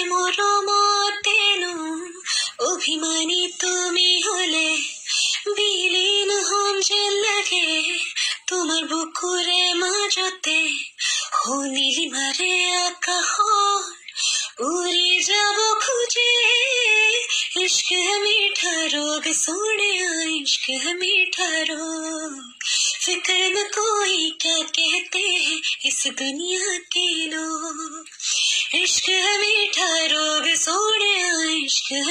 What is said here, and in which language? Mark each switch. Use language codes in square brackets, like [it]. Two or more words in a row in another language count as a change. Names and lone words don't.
[as] মৰমতেনো অভিমানী তুমি হলে বিলীন হম যেন লাগে তোমাৰ বুকুৰে মাজতে নীলিমাৰে আকাশত উৰি যাব খোজে [hi] इश्क है मीठा रोग सोने इश्क है मीठा रोग फिक्र न कोई क्या कहते हैं इस दुनिया के लोग इश्क है मीठा रोग सोने इश्क है